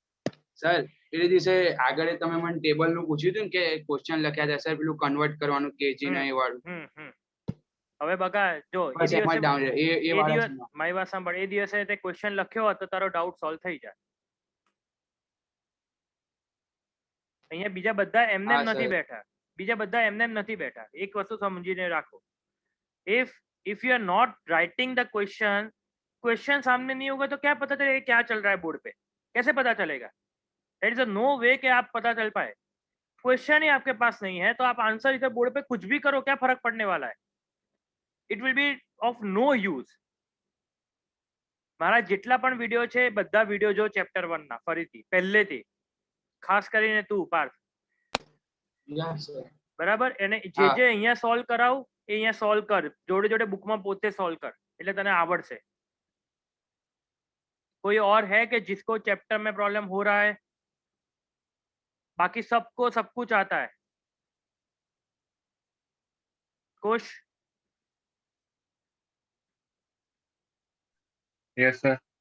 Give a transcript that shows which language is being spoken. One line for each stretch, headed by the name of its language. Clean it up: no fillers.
Gujarati: Sir પેલે દિવસે આગળ તમે મને ટેબલ નું પૂછ્યું હતું કે ક્વેશ્ચન લખ્યા હતા સર પેલું કન્વર્ટ કરવાનું કેજી ને એ વાળું. હવે બગા જો એ બસ એમાં ડાઉન એ વાળા મારી વાત સાંભળ, એ દિવસે તે ક્વેશ્ચન લખ્યો હતો તારો ડાઉટ સોલ્વ થઈ જાય. અહીંયા બીજા બધા એમને નથી બેઠા, બીજા બધા એમને નથી બેઠા. એક વસ્તુ સમજીને રાખો,
English: if you are not writing the
Hindi: question सामने नहीं होगा तो क्या पता चलेगा क्या चल रहा है बोर्ड पे? कैसे पता चलेगा?
English: there is no way
Hindi: कि आप पता चल पाए. क्वेश्चन ही आपके पास नहीं है तो आप आंसर इधर बोर्ड पे कुछ भी करो, क्या फर्क पड़ने वाला है?
English: It will be of no use.
Gujarati: મારા જેટલા પણ વિડિયો છે બધા વિડિયો જો ચેપ્ટર 1 ના ફરીથી પહેલેથી, ખાસ કરીને તું પાર્થ, બરાબર? એને જે જે અહીંયા સોલ્વ કરાવું એ અહીંયા સોલ્વ કર, જોડે જોડે બુકમાં પોતે સોલ્વ કર, એટલે તને આવડશે.
Hindi: कोई और है कि जिसको चैप्टर में प्रॉब्लम हो रहा है? बाकी सबको सब कुछ आता है. कुछ?
English: Yes sir.